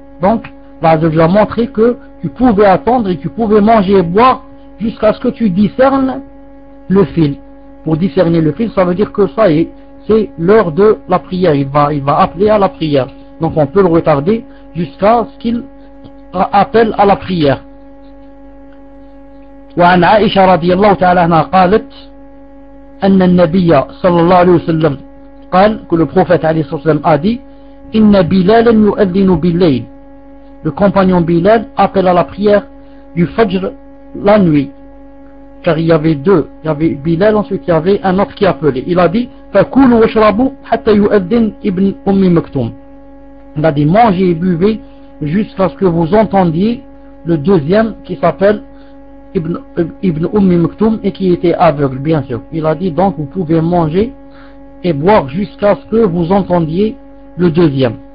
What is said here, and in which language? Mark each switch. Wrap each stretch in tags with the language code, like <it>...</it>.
<fr>Donc, Allah Azza wa Jal a montré que tu pouvais attendre et tu pouvais manger et boire jusqu'à ce que tu discernes le fil. Pour discerner le fil, ça veut dire que ça y est, c'est l'heure de la prière. Il va appeler à la prière. Donc on peut le retarder jusqu'à ce qu'il appelle à la prière.</fr> <ar>وعن عائشة رضي الله تعالى عنها قالت أن النبي صلى الله عليه وسلم قال</ar> <fr>que le prophète</fr> <ar>عليه الصلاة والسلام</ar> <fr>a dit</fr> <ar>إن بلالا يؤذن بالليل.</ar> <fr>Le compagnon Bilal appelle à la prière du Fajr la nuit. Car il y avait deux. Il y avait Bilal, ensuite il y avait un autre qui appelait.</fr> <ar>Il a dit, فَكُولُوا وَشْرَبُوا حَتَّى يُؤَدِّنْ إِبْنِ أُمِّ مَكْتُومٍ.</ar> <fr>Il a dit, mangez et buvez jusqu'à ce que vous entendiez le deuxième qui s'appelle Ibn Ummi Maktoum et qui était aveugle, bien sûr. Il a dit, donc vous pouvez manger et boire jusqu'à ce que vous entendiez le deuxième.</fr>